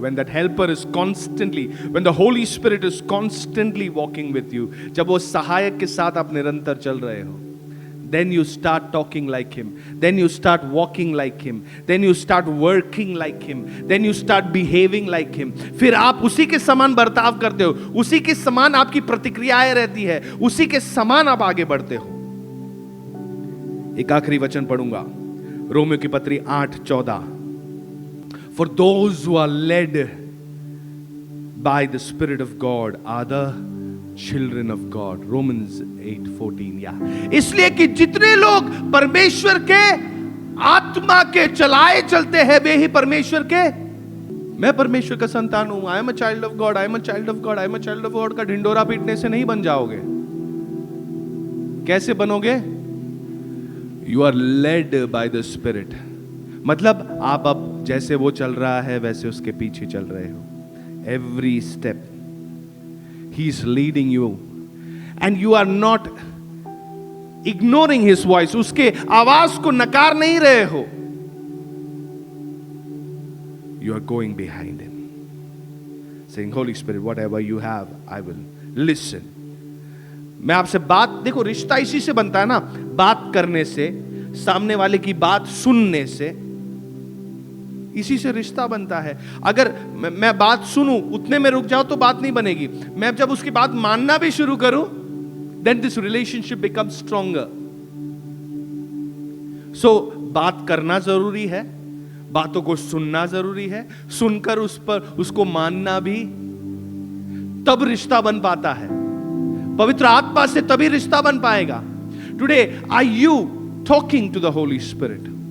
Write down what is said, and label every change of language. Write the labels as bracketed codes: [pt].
[en] When that helper is constantly, when the Holy Spirit is constantly walking with you, [hi] जब वो सहायक के साथ आप निरंतर चल रहे हो। [en] then you start talking like him, then you start walking like him, then you start working like him, then you start behaving like him. [hi] फिर आप उसी के समान बर्ताव करते हो, उसी के समान आपकी प्रतिक्रियाएं रहती है, उसी के समान आप आगे बढ़ते हो. एक आखिरी वचन पढ़ूंगा, रोमियो की पत्री 8:14. [en] For those who are led by the Spirit of God are the children of God. Romans 8:14. [hi] इसलिए कि जितने लोग परमेश्वर के आत्मा के चलाए चलते हैं वे ही परमेश्वर के. मैं परमेश्वर का संतान हूं, [en] I am a child of God, [hi] I am a child of God, I am a child of God का ढिंडोरा पीटने से नहीं बन जाओगे. कैसे बनोगे? [en] You are led by the spirit. [hi] मतलब आप अब जैसे वो चल रहा है वैसे उसके पीछे चल रहे हो. [en] Every step He is leading you and you are not ignoring his voice. [hi] उसके आवाज को नकार नहीं रहे हो. [en] You are going behind him, saying, Holy Spirit, whatever you have, I will listen. [hi] मैं आपसे बात, देखो रिश्ता इसी से बनता है ना, बात करने से, सामने वाले की बात सुनने से, इसी से रिश्ता बनता है. अगर मैं बात सुनूं उतने में रुक जाऊं तो बात नहीं बनेगी. मैं जब उसकी बात मानना भी शुरू करूं, [en] then this relationship becomes stronger. [hi] So बात करना जरूरी है, बातों को सुनना जरूरी है, सुनकर उस पर उसको मानना भी, तब रिश्ता बन पाता है. पवित्र आत्मा से तभी रिश्ता बन पाएगा. [en] Today, are you talking to the Holy Spirit?